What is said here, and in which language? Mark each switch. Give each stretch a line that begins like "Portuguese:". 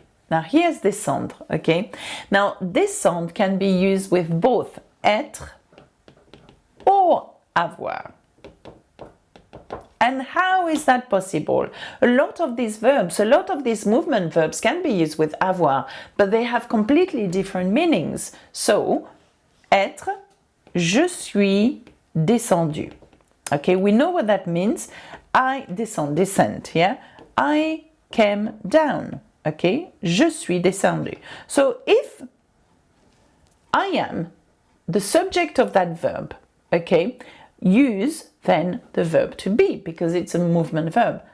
English: Now, here's descendre, okay? Now, descendre can be used with both être or avoir. And how is that possible? A lot of these verbs, a lot of these movement verbs can be used with avoir, but they have completely different meanings.
French: So, être, je suis descendu.
English: Okay, we know what that means. I descend, yeah? I came down. Okay,
French: je suis descendu.
English: So if I am the subject of that verb, okay, use then the verb to be, because it's a movement verb.